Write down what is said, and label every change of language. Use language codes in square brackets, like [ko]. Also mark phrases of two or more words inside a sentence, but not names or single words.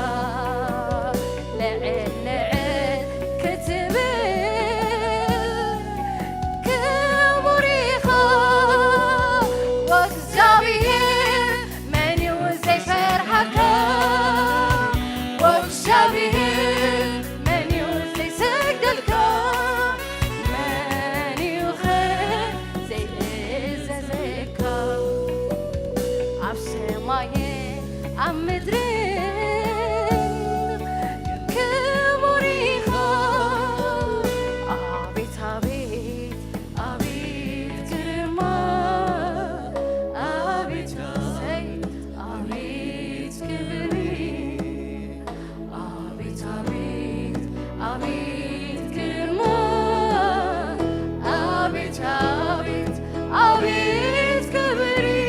[ti] ልዕል ልዕል ክትብል ክቡር ኢኻ ወእግዚአብሔር መን ዘይፈርሐካ ወእግዚአብሔር መን ዘይሰግደልካ መን ኢኸ ዘይእዘዘካ ኣብ ሰማይን ኣብ ምድርን ክቡር ኢኻ [am] አቤት አቤት አቤት ግርማ አቤት ሰይ አቤት ክብር አቤት አቤት አቤት ግርማ አቤት አቤት አቤት ክብር